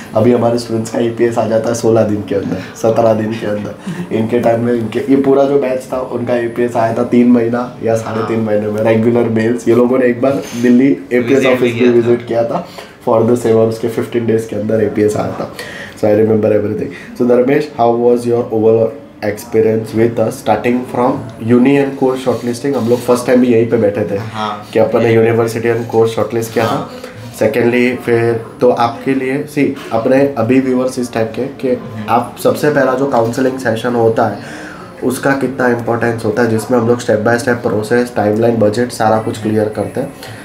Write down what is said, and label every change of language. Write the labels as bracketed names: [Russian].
[Hindi] अभी हमारे स्टूडेंट्स का APS आ जाता है 16 दिन के अंदर, 17 दिन के अंदर. इनके टाइम में ये पूरा जो बैच था उनका APS आया था 3 महीना या 3.5 महीने में. रेगुलर मेल्स, ये लोगों ने एक बार दिल्ली APS ऑफिस में विजिट किया था [English] for the same, [Hindi] और उसके 15 डेज के अंदर APS आया था. [English] So I remember everything. So Dharmesh, how was your overall experience with us starting from uni and course shortlisting? [Hindi] हम लोग फर्स्ट टाइम भी यहीं पे बैठे थे कि अपन ने यूनिवर्सिटी एंड कोर्स शॉर्टलिस्ट किया था. सेकेंडली फिर तो आपके लिए अपने अभी व्यूअर्स इस टाइप के कि आप सबसे पहला जो काउंसलिंग सेशन होता है उसका कितना इंपॉर्टेंस होता है, जिसमें हम लोग step by step process, timeline, budget सारा कुछ क्लियर करते हैं.